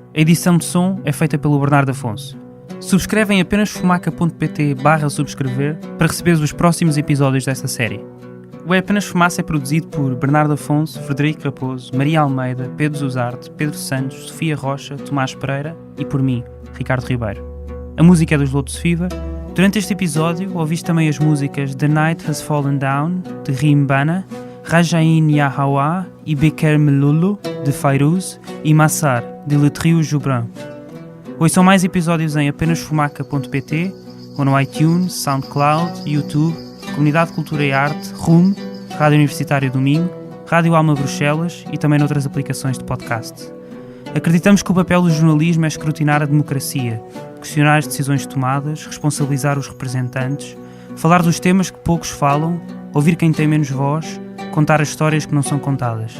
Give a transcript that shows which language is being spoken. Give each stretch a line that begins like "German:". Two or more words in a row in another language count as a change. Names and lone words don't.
Portuguese: A edição de som é feita pelo Bernardo Afonso. Subscreve em apenas fumaca.pt/subscrever para receber os próximos episódios desta série. O É Apenas Fumaça é produzido por Bernardo Afonso, Frederico Raposo, Maria Almeida, Pedro Zuzarte, Pedro Santos, Sofia Rocha, Tomás Pereira e por mim, Ricardo Ribeiro. A música é dos Lotus Fever. Durante este episódio ouviste também as músicas The Night Has Fallen Down, de Rimbana, Rajain Ya Hawa e Beker Melulu, de Fairuz, e Massar, de Le Trio Joubran. Ouçam mais episódios em apenasfumaca.pt ou no iTunes, SoundCloud, YouTube, Comunidade de Cultura e Arte, RUM, Rádio Universitário do Minho, Rádio Alma Bruxelas e também noutras aplicações de podcast. Acreditamos que o papel do jornalismo é escrutinar a democracia, questionar as decisões tomadas, responsabilizar os representantes, falar dos temas que poucos falam, ouvir quem tem menos voz, contar as histórias que não são contadas.